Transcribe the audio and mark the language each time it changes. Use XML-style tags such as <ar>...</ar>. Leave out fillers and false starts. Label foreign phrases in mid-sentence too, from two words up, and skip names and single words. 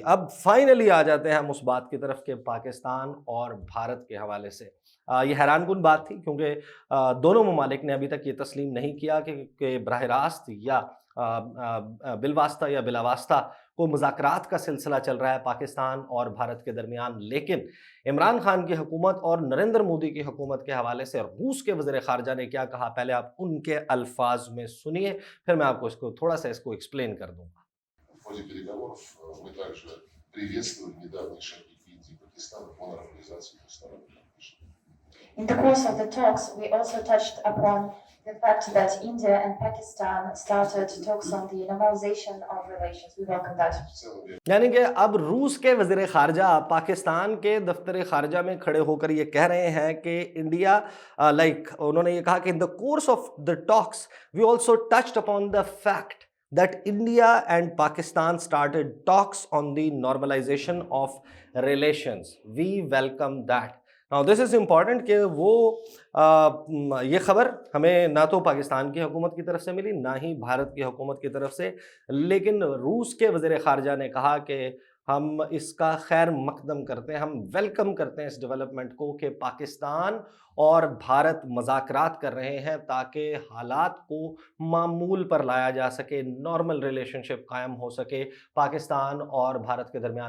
<ur>اب فائنلی آ جاتے ہیں ہم اس بات کی طرف کہ پاکستان اور بھارت کے حوالے سے یہ حیران کن بات تھی، کیونکہ دونوں ممالک نے ابھی تک یہ تسلیم نہیں کیا کہ براہ راست یا بالواسطہ یا بلا واسطہ کو مذاکرات کا سلسلہ چل رہا ہے پاکستان اور بھارت کے درمیان. لیکن عمران خان کی حکومت اور نریندر مودی کی حکومت کے حوالے سے روس کے وزیر خارجہ نے کیا کہا، پہلے آپ ان کے الفاظ میں سنیے، پھر میں آپ کو اس کو تھوڑا سا اس کو ایکسپلین کر دوں گا.</ur> <ru>В ходе переговоров мы также приветствовали недавние шаги Индии и Пакистана по нормализации двусторонних отношений.</ru> <en>In the course of the talks, we also touched upon the fact that India and Pakistan started talks on the normalization of relations. We welcome that.</en> <ru>В целом я</ru> <ur>یعنی کہ اب روس کے وزیر خارجہ پاکستان کے دفتر خارجہ میں کھڑے ہو کر یہ کہہ رہے ہیں کہ انڈیا انہوں نے یہ کہا کہ</ur> <en>in the course of the talks we also touched upon the fact that India and Pakistan started talks on the normalization of relations. We welcome that. Now this is important</en> <ur>کہ وہ یہ خبر ہمیں نہ تو پاکستان کی حکومت کی طرف سے ملی نہ ہی بھارت کی حکومت کی طرف سے، لیکن روس کے وزیر خارجہ نے کہا کہ ہم اس کا خیر مقدم کرتے ہیں، ہم ویلکم کرتے ہیں اس ڈیولپمنٹ کو کہ پاکستان اور بھارت مذاکرات کر رہے ہیں تاکہ حالات کو معمول پر لایا جا سکے،</ur> <en>normal relationship</en> <ur>قائم ہو سکے پاکستان اور بھارت کے درمیان.</ur>